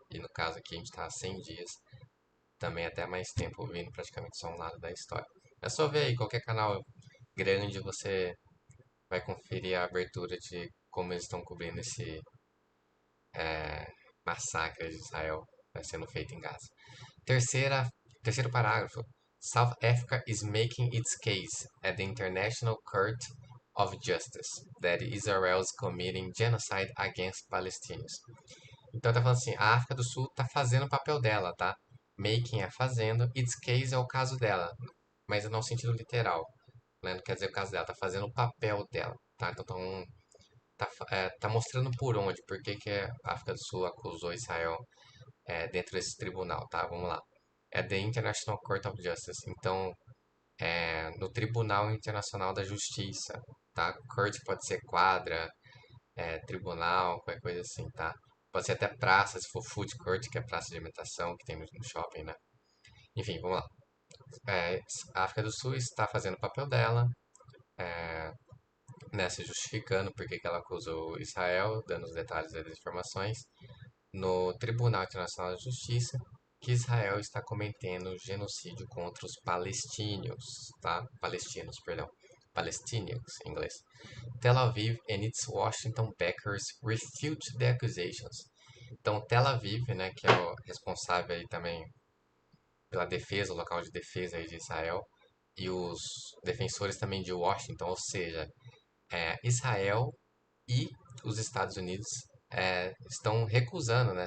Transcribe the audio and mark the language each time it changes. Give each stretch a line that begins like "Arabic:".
Portuguese: E no caso aqui a gente está há 100 dias, também até mais tempo ouvindo praticamente só um lado da história. É só ver aí, qualquer canal grande você vai conferir a abertura de como eles estão cobrindo esse massacre de Israel sendo feito em Gaza. Terceiro parágrafo.
English: South Africa is making its case at the International Court of Justice that Israel is committing genocide against Palestinians.
Portuguese: Então tá falando assim, a África do Sul tá fazendo o papel dela, tá? Making é fazendo, its case é o caso dela, mas não no sentido literal, né? Não quer dizer o caso dela, tá fazendo o papel dela, tá? Então tá mostrando por onde, por que que a África do Sul acusou Israel dentro desse tribunal, tá? Vamos lá.
English: É The International Court of Justice.
Portuguese: Então, no Tribunal Internacional da Justiça, tá? Court pode ser quadra, tribunal, qualquer coisa assim, tá? Pode ser até praça, se for food court, que é praça de alimentação que tem no shopping, né? Enfim, vamos lá. A África do Sul está fazendo o papel dela, né, se justificando porque que ela acusou Israel, dando os detalhes das informações, no Tribunal Internacional de Justiça, que Israel está cometendo genocídio contra os palestinos, tá? Palestinos, perdão. Palestinians, em inglês.
English: Tel Aviv and its Washington backers refute the accusations.
Portuguese: Então, Tel Aviv, né, que é o responsável aí também pela defesa, o local de defesa aí de Israel, e os defensores também de Washington, ou seja, Israel e os Estados Unidos estão recusando, né?